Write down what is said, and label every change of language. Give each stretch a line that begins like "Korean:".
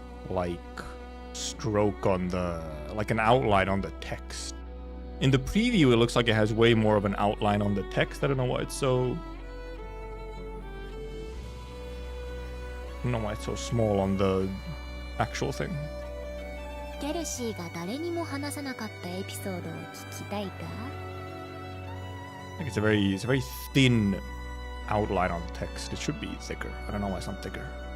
English: Like stroke on the, like an outline on the text. In the preview, it looks like it has way more of an outline on the text. I don't know why it's so. I don't know why it's so small on the actual thing.
Japanese: ケルシーが誰にも話さなかったエピソードを聞きたいか?
English: I think it's a very thin outline on the text. It should be thicker. I don't know why it's not thicker.